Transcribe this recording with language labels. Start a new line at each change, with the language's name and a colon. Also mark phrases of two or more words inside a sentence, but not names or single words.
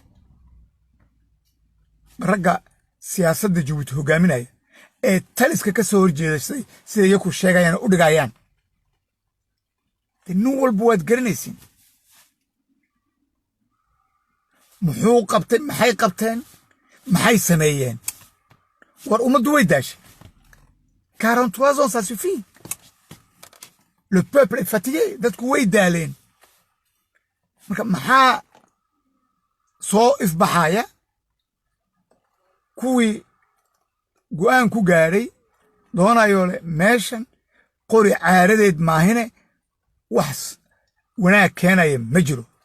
Somali: ragga siyaasadda Jabuuti hogaaminaya ee taliska ka soo horjeedaysay sida iyaku sheegayaan u dhigayaan nin walba waad garanaysiin muxuu qabtay maxay qabteen maxay sameeyeen war ummaddu way daashay
French: 43 ans ça suffit le peuple est fatigué
Somali: dadku way daaleen marka maxaa soo ifbaxaya kuwii go'aan ku gaadhay doonayoo leh meeshan qori caaradeed maahine wax wanaag keenaya ma jiro